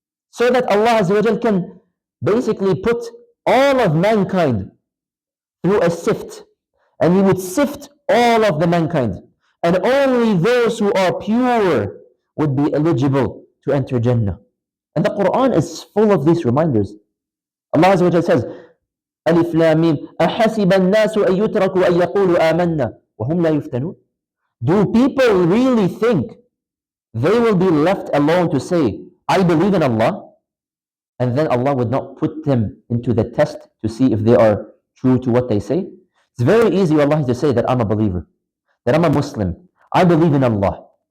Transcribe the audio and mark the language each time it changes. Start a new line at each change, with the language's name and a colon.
English: So that Allah Azza wa Jal can basically put all of mankind through a sift. And He would sift all of the mankind. And only those who are pure would be eligible to enter Jannah. And the Quran is full of these reminders. Allah Azza wa Jal says,
Arabic: ألف لام ميم أحسب الناس أن يتركوا أن يقولوا آمنا وهم لا يفتنون.
English: Do people really think they will be left alone to say, I believe in Allah, and then Allah would not put them into the test to see if they are true to what they say? It's very easy, wallahi, to say that I'm a believer, that I'm a Muslim. I believe in Allah.